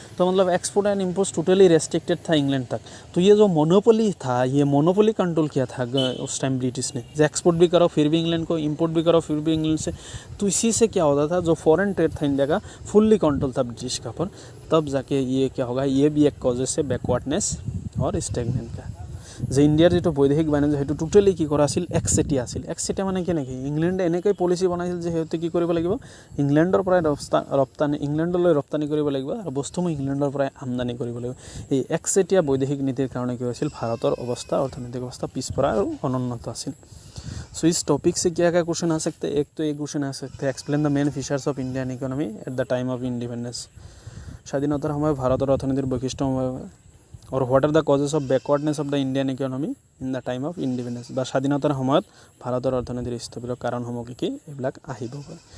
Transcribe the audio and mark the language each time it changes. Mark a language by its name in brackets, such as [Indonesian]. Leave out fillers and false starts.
[Hindi] तो मतलब export and imports totally restricted था इंग्लैंड तक। तो ये जो मोनोपोली था, ये मोनोपोली कंट्रोल किया था उस टाइम ब्रिटिश ने, जो एक्सपोर्ट भी करो फिर भी इंग्लैंड को, इंपोर्ट भी करो फिर भी इंग्लैंड से। तो इसी से क्या होता था, जो फॉरेन ट्रेड था इंडिया का फुल्ली कंट्रोल था ब्रिटिश का ऊपर। तब जाके ये क्या होगा, ये भी एक कॉजेस है बैकवर्डनेस और स्टैग्नेंट का। [Assamese] যে ইণ্ডিয়াৰ যিটো বৈদেশিক বাণিজ্য সেইটো টোটেলি কি কৰা আছিল, একচেটিয়া আছিল। একচেটিয়া মানে কেনেকৈ, ইংলেণ্ডে এনেকৈ পলিচি বনাইছিল যে সিহঁতে কি কৰিব লাগিব, ইংলেণ্ডৰ পৰাই ইংলেণ্ডলৈ ৰপ্তানি কৰিব লাগিব আৰু বস্তুবোৰ ইংলেণ্ডৰ পৰাই আমদানি কৰিব লাগিব। এই একচেটিয়া বৈদেশিক নীতিৰ কাৰণে কি হৈছিল, ভাৰতৰ অৱস্থা, অৰ্থনৈতিক অৱস্থা পিছপৰা আৰু অনুন্নত আছিল। [Hindi] सो इस टॉपिक से क्या क्या क्वेश्चन आ सकते हैं, एक तो ये क्वेश्चन आ सकते हैं, explain the main features of Indian economy at the time of independence, [Assamese] স্বাধীনতার সময় ভারতের অর্থনীতির বৈশিষ্ট্যসমূহ, [Hindi] और what are the causes of backwardness of the Indian economy in the time of independence, [Assamese] বা স্বাধীনতার সময়ত ভারতের অর্থনীতিৰ স্থবিৰ কাৰণসমূহ কি কি, এইবিলাক আহিব পাৰে।